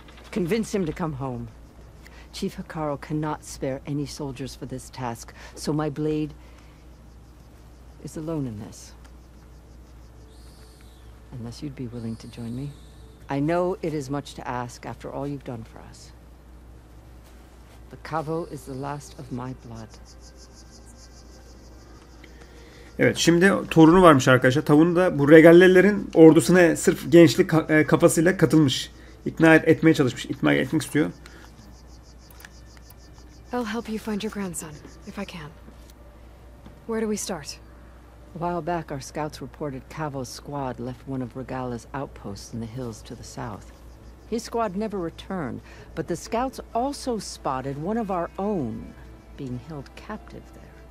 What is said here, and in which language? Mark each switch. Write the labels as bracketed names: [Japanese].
[English] Convince him to come home. Chief Hikaro cannot spare any soldiers for this task, so my blade is alone in this. Unless you'd be willing to join me. I know it is much to ask after all you've done for us. But Kavo is the last of my blood. [Turkish] Evet şimdi torunu varmış arkadaşlar. Tavuğun da bu regallelerin ordusuna sırf gençlik kafasıyla katılmış. İkna etmeye çalışmış. İkna etmek istiyor. [English] I'll help you find your grandson, if I can. Where do we start? A while back, our scouts reported Kavo's squad left one of Regala's outposts in the hills to the south. His squad never returned, but the scouts also spotted one of our own being held captive there.